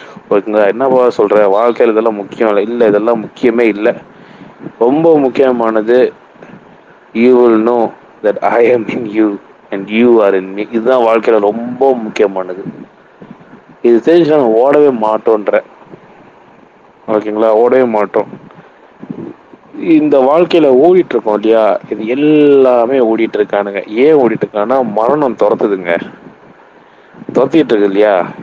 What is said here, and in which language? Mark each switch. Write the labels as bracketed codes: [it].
[ta] ஓகேங்களா? என்னப்பா சொல்ற, வாழ்க்கையில இதெல்லாம் முக்கியம் இல்லை, இல்லை இதெல்லாம் முக்கியமே இல்லை. ரொம்ப முக்கியமானது [en] you will know that I am in you and you are in me. [ta] இதுதான் வாழ்க்கையில ரொம்ப முக்கியமானது. இது தெரிஞ்சு நான் ஓடவே மாட்டோன்ற. ஓகேங்களா? ஓடவே மாட்டோம். இந்த வாழ்க்கையில ஓடிட்டு இருக்கோம் இல்லையா, இது எல்லாமே ஓடிட்டு இருக்கானுங்க. ஏன் ஓடிட்டு இருக்கான்னா மரணம் துரத்துதுங்க, துரத்திட்டு இருக்கு இல்லையா?